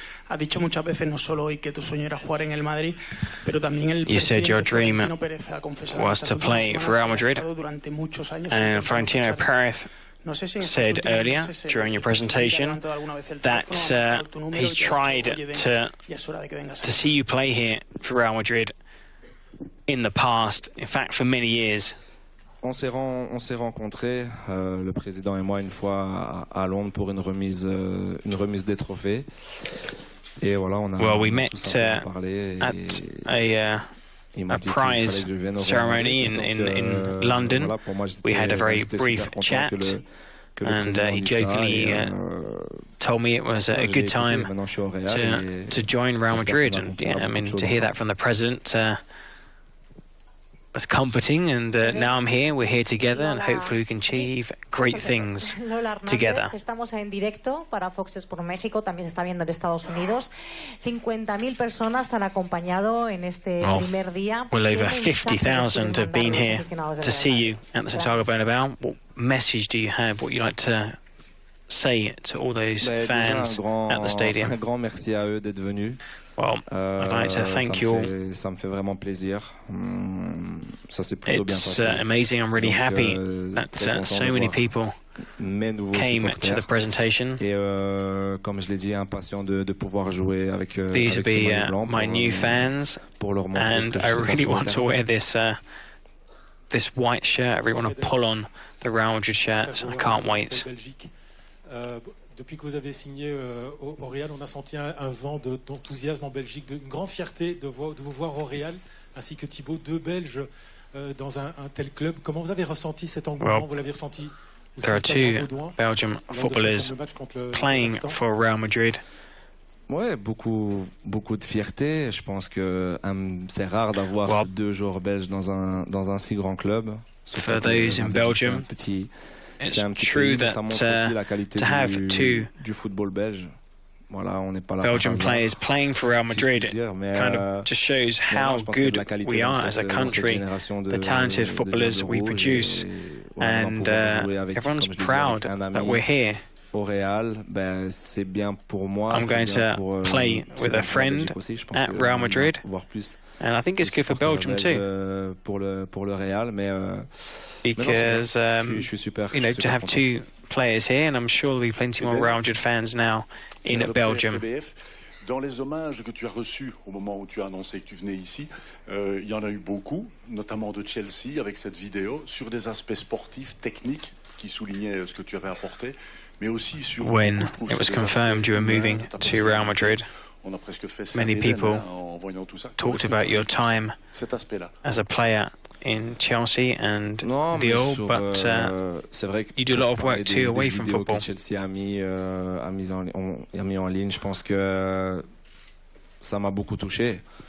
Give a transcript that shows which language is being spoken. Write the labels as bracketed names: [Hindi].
[Spanish] Ha dicho muchas veces, no solo hoy, que tu sueño era jugar en el Madrid, pero también el presidente Florentino Pérez ha confesado [English] was to play for Real Madrid, and Florentino Pérez said earlier during your presentation that he's tried to see you play here for Real Madrid in the past, in fact for many years. [French] On s'est rencontrés, le président et moi, une fois à Londres pour une remise des trophées. Et voilà, [English] we met at a prize ceremony in London. We had a very brief chat, and he jokingly told me it was a good time to join Real Madrid. And yeah, I mean, to hear that from the president was comforting, and now I'm here, we're here together, and hopefully we can achieve great things together. [Spanish] Estamos en directo para Fox Sports México, también se está viendo en Estados Unidos. 50,000 personas te han acompañado en este primer día. [English] Well, over 50,000 have been here to see you at the Santiago Bernabéu. What message do you have? What you like to say to all those fans at the stadium? [French] Un grand merci à eux d'être venus. [English] Well, I'd like to thank you all. [French] Ça me fait vraiment plaisir. Ça s'est plutôt bien passé. [English] It's amazing. I'm really happy that so many people came to the presentation. [French] Et comme je l'ai dit, impatient de pouvoir jouer avec [English] These will be my new fans, and I really want to wear this white shirt. I really want to pull on the Real Madrid shirt. I can't wait. [French] Depuis que vous avez signé au Real, on a senti un vent d'enthousiasme en Belgique, une grande fierté de vous voir au Real, ainsi que Thibaut, deux Belges dans un tel club. Comment vous avez ressenti cet engouement? Vous l'avez ressenti aussi? [English] There are two Belgian footballers playing for Real Madrid. [French] Ouais, beaucoup de fierté. Je pense que c'est rare d'avoir deux joueurs belges dans un si grand club. [English] For those in Belgium, it's true that to have two Belgian players playing for Real Madrid kind of just shows how good we are as a country, the talented footballers we produce, and everyone's proud that we're here. I'm going to play with a friend at Real Madrid, and I think it's good for Belgium too, because to have two players here, and I'm sure there'll be plenty more Real Madrid fans now in Belgium. [French] Dans les hommages que tu as reçus au moment où tu as annoncé que tu venais ici, il y en a eu beaucoup, notamment de Chelsea avec cette vidéo, sur des aspects sportifs, techniques, qui soulignaient ce que tu avais apporté, mais aussi sur... [English] When it was confirmed you were moving to Real Madrid, many people talked about your time as a player in Chelsea and Lyon, but you do a lot of work too away from football. [French] Chelsea a mis en ligne, je pense que ça m'a beaucoup touché.